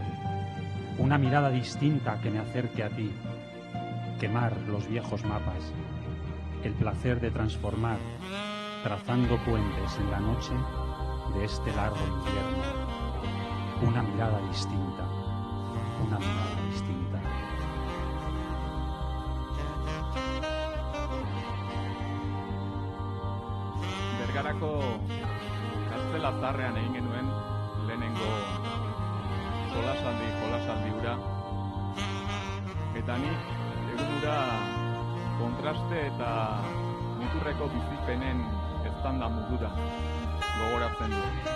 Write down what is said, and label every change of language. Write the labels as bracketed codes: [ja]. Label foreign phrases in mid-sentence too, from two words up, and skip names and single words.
[es] Una mirada distinta que me acerque a ti. Quemar los viejos mapas. El placer de transformar, trazando puentes en la noche de este largo invierno. Una mirada distinta, una mirada distinta. [eu] Bergarako kartzela zarrean egin genuen lehenengo jolasaldi hura. Eta nik egun hura kontraste eta muturreko bizipenen eztanda mugura gogoratzen du.